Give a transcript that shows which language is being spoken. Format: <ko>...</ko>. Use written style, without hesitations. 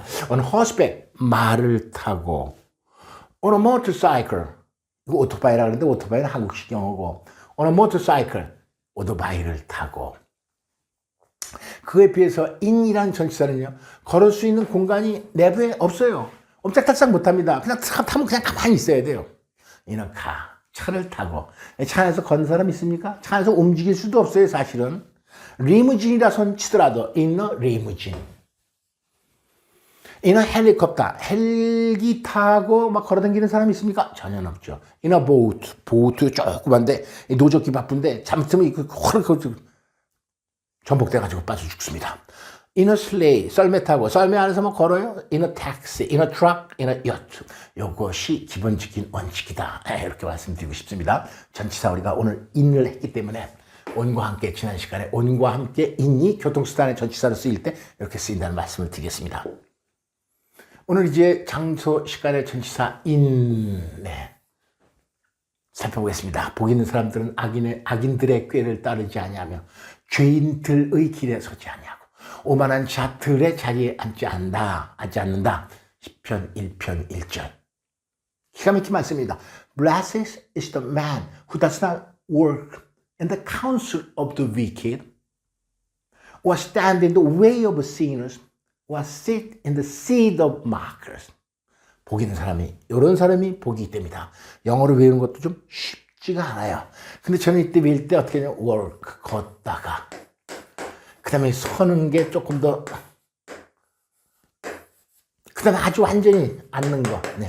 <en>on horseback,</en> <ko>말을 타고,</ko> <en>on a motorcycle,</en> <ko>이거 오토바이라 그러는데 오토바이는 한국식 영어고, on a motorcycle, 오토바이를 타고. 그에 비해서 in이라는 전치사는요, 걸을 수 있는 공간이 내부에 없어요. 옴짝달싹 못합니다. 그냥 타면 그냥 가만히 있어야 돼요.</ko> <en>in a car,</en> <ko>차를 타고. 차 안에서 걷는 사람 있습니까? 차 안에서 움직일 수도 없어요, 사실은. 리무진이라 손 치더라도</ko> <en>in a limousine.</en> <ko>in a 헬리콥터, 헬기 타고 막 걸어다니는 사람 있습니까? 전혀 없죠.</ko> <en>in a boat,</en> <ko>보트 조그만데 노젓기 바쁜데 잘못하면 이거 전복돼가지고 빠져 죽습니다.</ko> <en>in a sleigh,</en> <ko>썰매 타고, 썰매 안에서만 걸어요.</ko> <en>in a taxi, in a truck, in a yacht.</en> <ko>요것이 기본적인 원칙이다. 이렇게 말씀드리고 싶습니다. 전치사 우리가 오늘 in을 했기 때문에 on과 함께 지난 시간에 on과 함께 in이 교통수단의 전치사로 쓰일 때 이렇게 쓰인다는 말씀을 드리겠습니다. 오늘 이제 장소, 시간의 전치사 in 살펴보겠습니다. 복 있는 사람들은 악인들의 꾀를 따르지 아니하며 죄인들의 길에 서지 아니하고 오만한 자들의 자리에 앉지 않는다. 시편 1편 1절. 기가 막히게 많습니다.</ko> <en>Blessed is the man who does not work in the counsel of the wicked, or stand in the way of sinners, or sit in the seat of mockers.</en> <ko>복 있는 사람이, 이런 사람이 복이 있답니다. 영어로 외우는 것도 좀 쉽지가 않아요. 근데 저는 이때 외울 때 어떻게 하냐면 work, 걷다가 그 다음에 서는 게 조금 더, 그 다음에 아주 완전히 앉는 거.</ko>